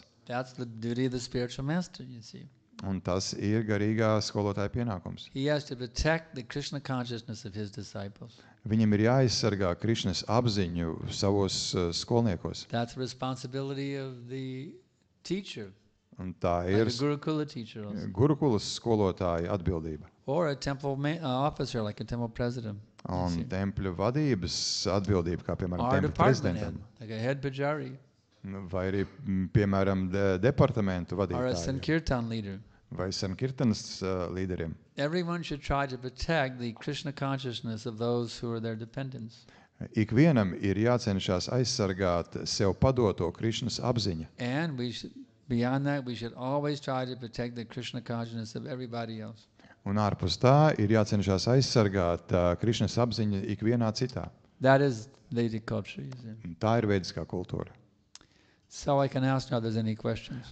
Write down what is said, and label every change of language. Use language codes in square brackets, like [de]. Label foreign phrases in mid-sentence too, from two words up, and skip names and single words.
[en] That's the duty of the spiritual master, you see. [lv] Un tas ir garīgā skolotāja pienākums. [en] He has to protect the Krishna consciousness of his disciples. [lv] Viņam ir jāaizsargā Krišnas apziņu savos skolniekos. [en] That's the responsibility of the teacher, [lv] Un tā [en] like [lv] ir [en] a Gurukula teacher also. [lv] Gurukulas skolotāja atbildība. [en] Or a temple officer, like a temple president. [lv] Un tempļu vadības atbildība, kā piemēram [en] Or [lv] tempļu [en] department head, [lv] prezidentam. [en] like a head pujari. [lv] Vai arī, piemēram, departamentu [en] Or a [lv] vadītājiem. [en] Sankirtan leader. [lv] Vai Sankirtanas līderiem. [en] Everyone should try to protect the Krishna consciousness of those who are their dependents. [lv] Ikvienam ir jācenšas aizsargāt sev padoto Krišnas apziņa. [en] And we should, beyond that, we should always try to protect the Krishna consciousness of everybody else. [lv] Un ārpus tā ir jācenšas aizsargāt Krišnas apziņa ikvienā citā. [en] That is Vedic culture, you see. [lv] Un tā ir vediskā kultūra. [en] So I can ask now if there's any questions.